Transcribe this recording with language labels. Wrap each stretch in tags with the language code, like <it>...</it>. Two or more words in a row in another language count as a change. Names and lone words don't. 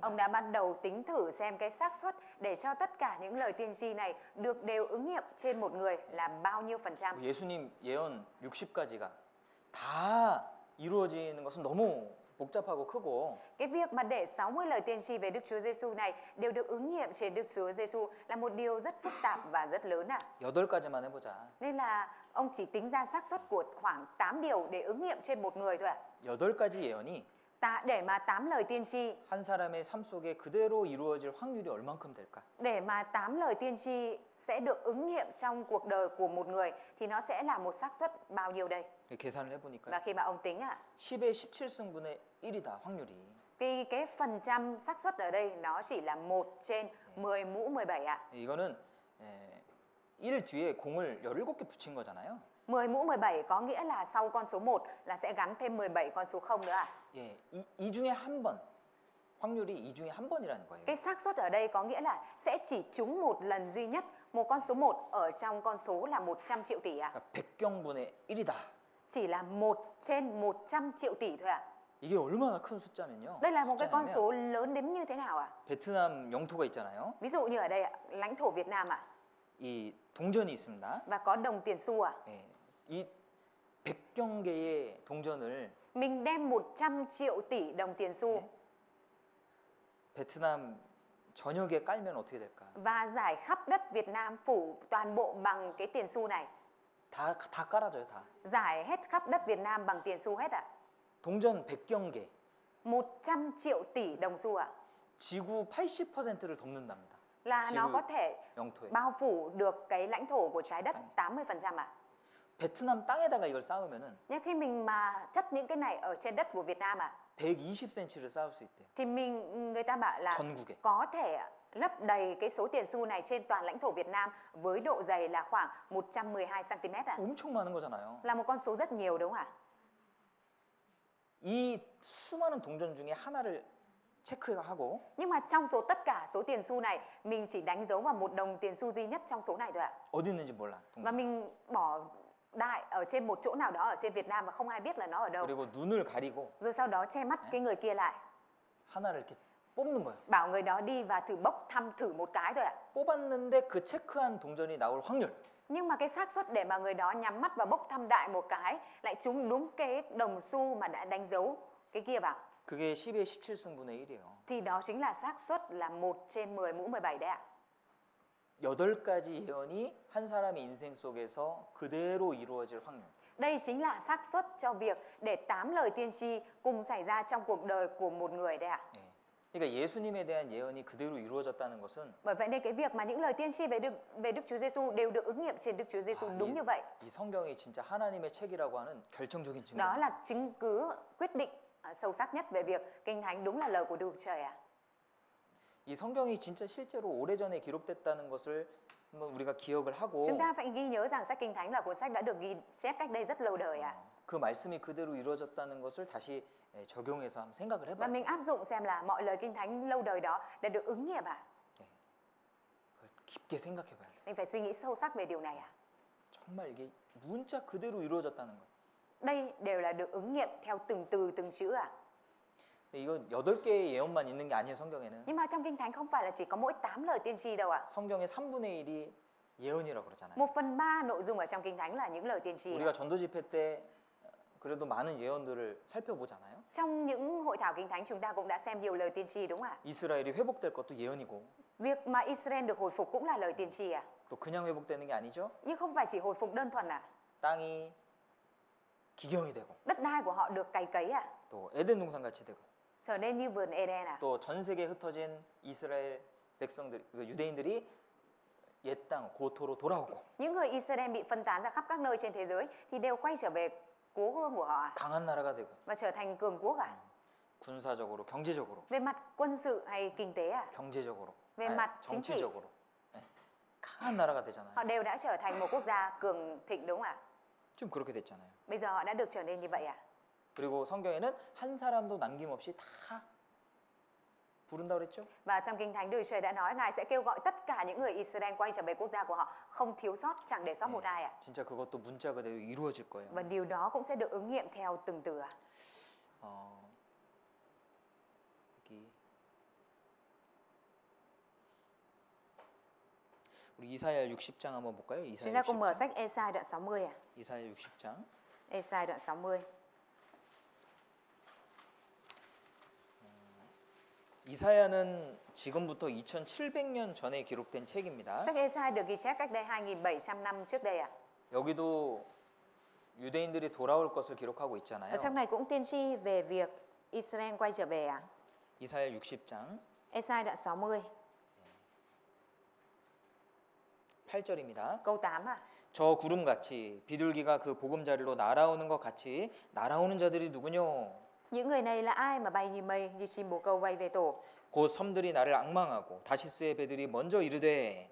<vi>Ông đã bắt đầu tính thử xem cái xác suất để cho tất cả những lời tiên tri này được đều ứng nghiệm trên một người là bao nhiêu phần trăm.</vi> <ko>예수님 예언 60가지가 다 이루어지는 것은 너무 복잡하고 크고</ko> <vi>Cái việc mà để 60 lời tiên tri về Đức Chúa Giêsu này đều được ứng nghiệm trên Đức Chúa Giêsu là một điều rất phức tạp và rất lớn ạ.</vi> <ko>8가지만 해보자.</ko> <vi>Nên là ông chỉ tính ra xác suất của khoảng 8 điều để ứng nghiệm trên một người thôi ạ.</vi> <ko>8가지 예언이</ko> <vi>để mà 8 lời tiên tri,</vi> <ko>한 사람의 삶 속에 그대로 이루어질 확률이 얼만큼 될까?</ko> <vi>để mà 8 lời tiên tri sẽ được ứng nghiệm trong cuộc đời của một người thì nó sẽ là một xác suất bao nhiêu đây?</vi> <ko>계산을 해보니까요.</ko> <vi>Và khi mà ông tính</vi> <ko>10의 17승분의 1이다 확률이.</ko> <vi>cái phần trăm xác suất ở đây nó chỉ là 1 trên 10 mũ 17 ạ.</vi> <ko>이거는 1 뒤에 공을 17개 붙인 거잖아요.</ko> <vi>10 mũ 17 có nghĩa là sau con số 1 là sẽ gắn thêm 17 con số 0 nữa ạ.</vi> <ko>예, 이 중에 한 번. 확률이 이 중에 한 번이라는 거예요.</ko> <vi>Cái xác suất ở đây có nghĩa là sẽ chỉ trúng một lần duy nhất một con số 1 ở trong con số là 100 triệu tỷ ạ.</vi> <ko>그러니까 100경분의 1이다.</ko> <vi>Chỉ là 1 trên 100 triệu tỷ thôi ạ.</vi> <ko>이게 얼마나 큰 숫자면요.</ko> <vi>Đây là một cái con</vi> <ko>숫자냐면</ko> <vi>số lớn đến như thế nào ạ?</vi> <ko>베트남 영토가 있잖아요.</ko> <vi>Ví dụ như ở đây ạ, lãnh thổ Việt Nam ạ,</vi> <ko>이 동전이 있습니다.</ko> <vi>và có đồng tiền xu ạ.</vi> <ko>예, 이 100경개의 동전을</ko> <vi>Mình đem 100 triệu tỷ đồng tiền xu</vi> <ko>네. 베트남 전역에 깔면 어떻게 될까?</ko> <vi>và giải khắp đất Việt Nam phủ toàn bộ bằng cái tiền xu này.</vi> <ko>다 깔아줘요, 다.</ko> <vi>Giải hết khắp đất Việt Nam bằng tiền xu hết ạ.</vi> <ko>동전 100경개,</ko> <vi>100 triệu tỷ đồng xu ạ.</vi> <ko>지구 80%를 덮는답니다.</ko> <vi>Là nó</vi> <ko>지구</ko> <vi>có thể</vi> <ko>영토에.</ko> <vi>bao phủ được cái lãnh thổ của trái đất 80% ạ.</vi> <ko>베트남 땅에다가 이걸 쌓으면은</ko> <vi>Nhưng khi mình mà chất những cái này ở trên đất của Việt Nam</vi> <ko>120cm를 쌓을 수 있대요.</ko> <vi>thì người ta bảo là</vi> <ko>전국에.</ko> <vi>có thể lấp đầy cái số tiền xu này trên toàn lãnh thổ Việt Nam với độ dày là khoảng 112 cm ạ.</vi> <ko>엄청 많은 거잖아요.</ko> <vi>Là một con số rất nhiều đúng không ạ?</vi> <ko>이 수많은 동전 중에 하나를 체크하고</ko> <vi>Nhưng mà trong số tất cả số tiền xu này, mình chỉ đánh dấu vào một đồng tiền xu duy nhất trong số này thôi ạ.</vi> <ko>어디 있는지 몰라.</ko> <vi>Và</vi> <ko>동전.</ko> <vi>mình bỏ đại ở trên một chỗ nào đó ở trên Việt Nam mà không ai biết là nó ở đâu.</vi> <ko>그리고 눈을 가리고</ko> <vi>Rồi sau đó che mắt cái người kia lại,</vi> <ko>하나를 이렇게 뽑는 거예요.</ko> <vi>bảo người đó đi và thử bốc thăm thử một cái thôi ạ.</vi> <ko>뽑았는데 그 체크한 동전이 나올 확률.</ko> <vi>Nhưng mà cái xác suất để mà người đó nhắm mắt và bốc thăm đại một cái lại trúng đúng cái đồng xu mà đã đánh dấu cái kia vào,</vi> <ko>그게 10의 17승분의 1이에요.</ko> <vi>thì đó chính là xác suất là 1 trên 10 mũ 17 đấy ạ.</vi> <ko>8가지 예언이 한 사람의 인생 속에서 그대로 이루어질 확률.</ko> <vi>Đây chính là xác suất cho việc để 8 lời tiên tri cùng xảy ra trong cuộc đời của một người đấy ạ.</vi> <ko>예. 그러니까 예수님에 대한 예언이 그대로 이루어졌다는 것은</ko> <vi>Bởi vậy nên cái việc mà những lời tiên tri về Đức Chúa Giêsu đều được ứng nghiệm trên Đức Chúa Giêsu đúng như vậy.</vi> <ko>이 성경이 진짜 하나님의 책이라고 하는 결정적인 증거.</ko> <vi>Đó là chứng cứ quyết định sâu sắc nhất về việc Kinh Thánh đúng là lời của Đức Chúa Trời ạ.</vi> <ko>이 성경이 진짜 실제로 오래전에 기록됐다는 것을 한번 우리가 기억을 하고</ko> <vi>Chúng ta phải ghi nhớ rằng sách Kinh Thánh là cuốn sách đã được ghi chép cách đây rất lâu đời ạ.</vi> <ko>그 말씀이 그대로 이루어졌다는 것을 다시 적용해서 한번 생각을</ko> <vi>Và</vi> <ko>해봐요.</ko> <vi>mình áp dụng xem là mọi lời Kinh Thánh lâu đời đó đã được ứng nghiệm ạ.</vi> <ko>그걸 깊게 생각해봐야 돼.</ko> <vi>Mình phải suy nghĩ sâu sắc về điều này ạ.</vi> <ko>정말 이게 문자 그대로 이루어졌다는 거예요.</ko> <vi>Đây đều là được ứng nghiệm theo từng từ từng chữ ạ.</vi> <ko>근데 이건 8개의 예언만 있는 게 아니에요, 성경에는.</ko> <vi>Nhưng mà trong Kinh Thánh không phải là chỉ có mỗi 8 lời tiên tri đâu ạ.</vi> <ko>성경의 3분의 1이 예언이라고 그러잖아요.</ko> <vi>1/3 nội dung ở trong Kinh Thánh là những lời tiên tri.</vi> <ko>우리가 전도 집회 때 그래도 많은 예언들을 살펴보잖아요.</ko> <vi>Trong những hội thảo Kinh Thánh chúng ta cũng đã xem nhiều lời tiên tri đúng không ạ?</vi> <ko>이스라엘이 회복될 것도 예언이고</ko> <vi>Việc mà Israel được hồi phục cũng là lời tiên tri ạ.</vi> <ko>또 그냥 회복되는 게 아니죠.</ko> <vi>Nhưng không phải chỉ hồi phục đơn thuần ạ.</vi> <ko>땅이 기경이 되고</ko> <vi>Đất đai của họ được cày cấy ạ.</vi> <ko>또 에덴 동산 같이 되고</ko> <vi>Trở nên như vườn Eden ạ.</vi> <ko>또 전 세계에 흩어진 이스라엘 백성들, 그 유대인들이 옛 땅 고토로 돌아오고</ko> <vi>Những người Israel bị phân tán ra khắp các nơi trên thế giới thì đều quay trở về cố hương của họ ạ.</vi> <ko>강한 나라가 되고</ko> <vi>Và trở thành cường quốc ạ.</vi> <ko>군사적으로, 경제적으로,</ko> <vi>Về mặt quân sự hay kinh tế ạ.</vi> <ko>경제적으로,</ko> <vi>Về mặt chính trị.</vi> <ko>정치적으로 네, 강한 나라가 되잖아요.</ko> <vi>Họ đều đã trở thành một quốc gia cường thịnh đúng không ạ?</vi> <ko>지금 그렇게 됐잖아요.</ko> <vi>Bây giờ họ đã được trở nên như vậy ạ.</vi> <ko>그리고 성경에는 한 사람도 남김없이 다 부른다고 그랬죠?</ko> <vi>Và trong Kinh Thánh Đức Chúa Trời đã nói Ngài sẽ kêu gọi tất cả những người Israel quay trở về quốc gia của họ, không thiếu sót, chẳng để sót một ai ạ.</vi> <ko>진짜 그것도 문자 그대로 이루어질 거예요.</ko> <vi>Và điều đó cũng sẽ được ứng nghiệm theo từng từ ạ.</vi> <ko>여기 우리 이사야 60장 한번 볼까요?</ko> <vi>Chúng</vi> <ko>이사야</ko> <vi>ta cùng mở</vi> <ko>60장.</ko> <vi>sách Ê-sai đoạn 60 ạ.</vi> <ko>이사야 60장.</ko> <vi>Ê-sai đoạn 60.</vi> <ko>이사야는 지금부터 2700년 전에 기록된 책입니다.</ko> <vi>Sách Ê-sai được ghi chép cách đây 2700 năm trước đây ạ.</vi> <ko>여기도 유대인들이 돌아올 것을 기록하고 있잖아요.</ko> <vi>Ở trong này cũng tiên tri về việc Israel quay trở về à?</vi> <ko>이사야 60장</ko> <vi>Esai đoạn 60,</vi> <ko>8절입니다.</ko> <vi>câu 8 à?</vi> <ko>저 구름같이 비둘기가 그 보금자리로 날아오는 것 같이 날아오는 자들이 누구뇨?</ko> <vi>Những người này là ai mà bay như mây, như chim bồ câu bay về tổ?</vi> <ko>곧 섬들이 나를 앙망하고 다시스의 배들이 먼저 이르되</ko>